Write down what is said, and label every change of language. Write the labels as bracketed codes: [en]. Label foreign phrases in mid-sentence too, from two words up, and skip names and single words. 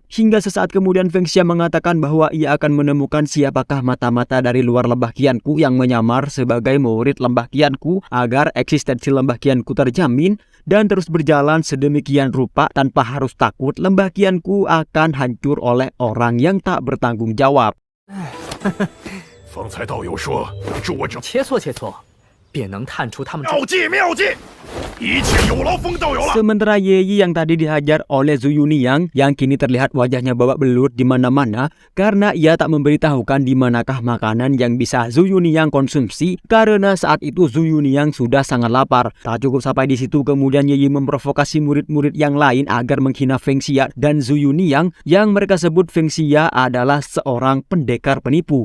[id] Hingga sesaat kemudian Feng Xia mengatakan bahwa ia akan menemukan siapakah mata-mata dari luar lembah Qianku yang menyamar sebagai murid lembah Qianku agar eksistensi lembah Qianku terjamin dan terus berjalan sedemikian rupa tanpa harus takut lembah Qianku akan hancur oleh orang yang tak bertanggung jawab. [zh] 方才道友说助我者切磋切磋，便能探出他们。妙计妙计，一切有劳风道友了。 [id] Sementara Ye Yi yang tadi dihajar oleh Zhu Yuniang yang kini terlihat wajahnya babak belur di mana-mana karena ia tak memberitahukan di manakah makanan yang bisa Zhu Yuniang konsumsi karena saat itu Zhu Yuniang sudah sangat lapar. Tak cukup sampai di situ, kemudian Ye Yi memprovokasi murid-murid yang lain agar menghina Feng Xia dan Zhu Yuniang yang mereka sebut Feng Xia adalah seorang pendekar penipu.